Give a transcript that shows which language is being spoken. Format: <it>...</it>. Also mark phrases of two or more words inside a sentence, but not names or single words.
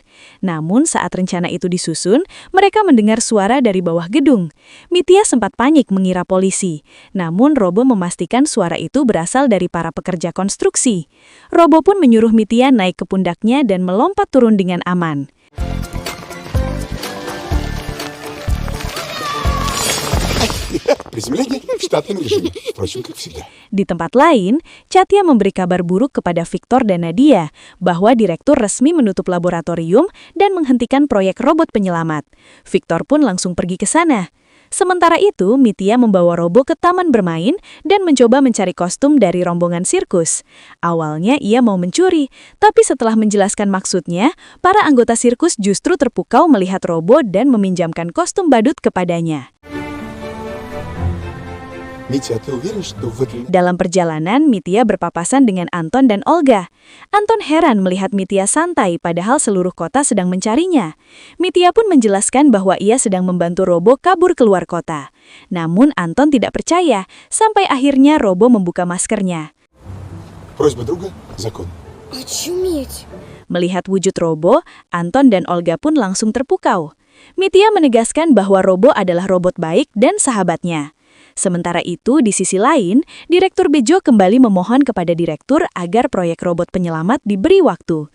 <id>Namun saat rencana itu disusun, mereka mendengar suara dari bawah gedung. Mitya sempat panik mengira polisi. Namun Robo memastikan suara itu berasal dari para pekerja konstruksi. Robo pun menyuruh Mitya naik ke pundaknya dan melompat turun dengan aman.</id> <ru>Приземление в штатном режиме, впрочем, как всегда.</ru> <id>Di tempat lain, Chatya memberi kabar buruk kepada Victor dan Nadia bahwa direktur resmi menutup laboratorium dan menghentikan proyek robot penyelamat. Victor pun langsung pergi ke sana. Sementara itu, Mitya membawa Robo ke taman bermain dan mencoba mencari kostum dari rombongan sirkus. Awalnya ia mau mencuri, tapi setelah menjelaskan maksudnya, para anggota sirkus justru terpukau melihat Robo dan meminjamkan kostum badut kepadanya.</id> <ru>Митя, а ты уверен, что в этом...</ru> <id>Dalam perjalanan, Mitya berpapasan dengan Anton dan Olga. Anton heran melihat Mitya santai padahal seluruh kota sedang mencarinya. Mitya pun menjelaskan bahwa ia sedang membantu Robo kabur keluar kota. Namun Anton tidak percaya, sampai akhirnya Robo membuka maskernya.</id> <ru>Просьба друга – закон. Очуметь.</ru> <id>Melihat wujud Robo, Anton dan Olga pun langsung terpukau. Mitya menegaskan bahwa Robo adalah robot baik dan sahabatnya. Sementara itu, di sisi lain, Direktur Bejo kembali memohon kepada Direktur agar proyek robot penyelamat diberi waktu.</id>